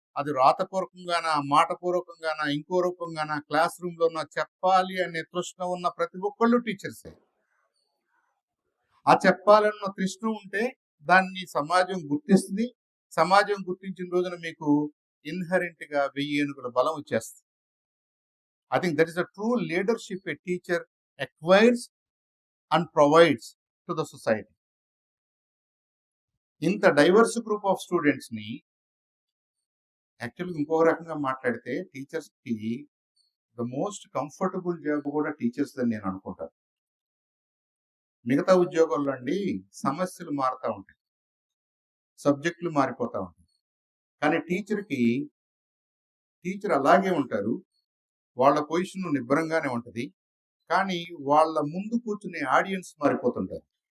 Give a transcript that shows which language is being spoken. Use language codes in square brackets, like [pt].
[te] అది రాతపూర్వకంగానా, మాటపూర్వకంగానా, ఇంకో రూపంగానా, class room లో చెప్పాలి అనే తృష్ణ ఉన్న ప్రతి ఒక్కళ్ళు టీచర్సే. ఆ చెప్పాలన్న తృష్ణ ఉంటే దాన్ని సమాజం గుర్తిస్తుంది. సమాజం గుర్తించిన రోజున మీకు ఇన్హరెంట్ గా 1000 ఏనుగుల బలం వచ్చేస్తుంది. [en] I think that is the true leadership a teacher acquires and provides to the society. [te] ఇంత [en] diverse group of students [te] ని, యాక్చువల్గా ఇంకో రకంగా మాట్లాడితే టీచర్స్ కి [en] the most comfortable job [te] కూడా టీచర్స్ అని నేను అనుకుంటాను. మిగతా ఉద్యోగాల్లో అండి సమస్యలు మారుతూ ఉంటాయి, సబ్జెక్టులు మారిపోతూ ఉంటాయి, కానీ టీచర్ అలాగే ఉంటారు, వాళ్ళ పొజిషన్ నిబ్బరంగానే ఉంటుంది, కానీ వాళ్ళ ముందు కూర్చునే ఆడియన్స్ మారిపోతుంటారు.